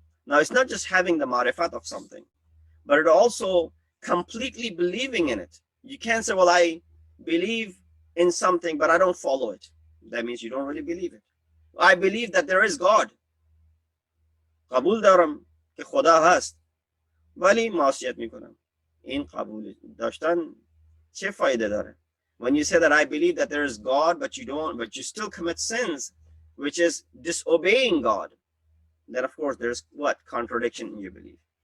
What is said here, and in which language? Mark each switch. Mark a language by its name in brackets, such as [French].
[English] Now it's not just having the ma'rifat of something, but it also completely believing in it. You can't say, well, I believe in something, but I don't follow it. That means you don't really believe it. I believe that there is God. [Persian] قبول دارم که خدا هست ولی معصیت میکنم. این قبول داشتن چه فایده داره؟ [English] When you say that I believe that there is God, but you still commit sins, which is disobeying God, then of course there's what? Contradiction in your belief.